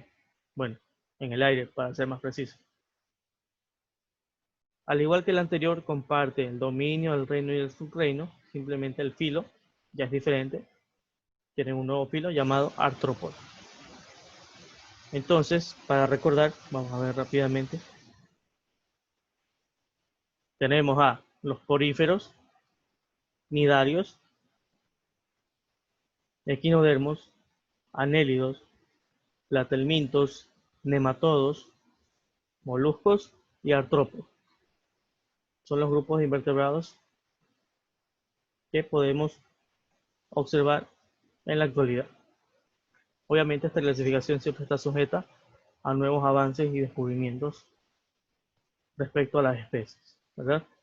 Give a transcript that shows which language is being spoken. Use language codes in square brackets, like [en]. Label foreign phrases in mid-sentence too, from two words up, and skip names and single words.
[es] Bueno, en el aire, para ser más preciso. Al igual que el anterior, comparte el dominio, el reino y el subreino, simplemente el filo ya es diferente. Tienen un nuevo filo llamado artrópodo. Entonces, para recordar, vamos a ver rápidamente. Tenemos a los poríferos, nidarios, equinodermos, anélidos, platelmintos, nematodos, moluscos y artrópodos. Son los grupos de invertebrados que podemos observar en la actualidad. Obviamente esta clasificación siempre está sujeta a nuevos avances y descubrimientos respecto a las especies, ¿verdad?